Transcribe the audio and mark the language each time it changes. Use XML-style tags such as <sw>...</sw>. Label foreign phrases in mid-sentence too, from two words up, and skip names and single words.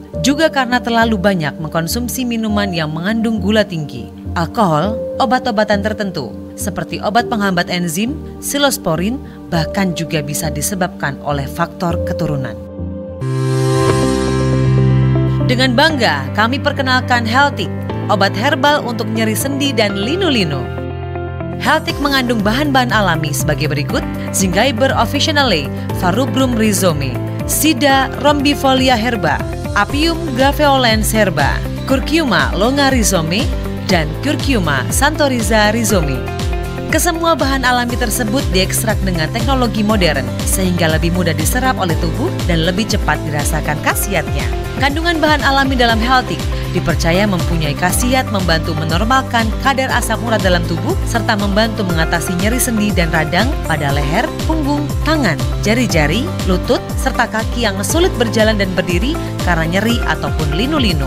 <id>Juga karena terlalu banyak mengkonsumsi minuman yang mengandung gula tinggi, alkohol, obat-obatan tertentu seperti obat penghambat enzim, silosporin, bahkan juga bisa disebabkan oleh faktor keturunan. Dengan bangga kami perkenalkan Healthic, obat herbal untuk nyeri sendi dan linu-linu. Healthic mengandung bahan-bahan alami sebagai berikut: Zingiber officinale, Farubrum rhizome, Sida rombifolia herba, Apium graveolens herba, Curcuma longa rhizome, dan Curcuma santoriza rhizome. Kesemua bahan alami tersebut diekstrak dengan teknologi modern sehingga lebih mudah diserap oleh tubuh dan lebih cepat dirasakan khasiatnya. Kandungan bahan alami dalam Healthic dipercaya mempunyai khasiat membantu menormalkan kadar asam urat dalam tubuh serta membantu mengatasi nyeri sendi dan radang pada leher, punggung, tangan, jari-jari, lutut, serta kaki yang sulit berjalan dan berdiri karena nyeri ataupun linu-linu.</id>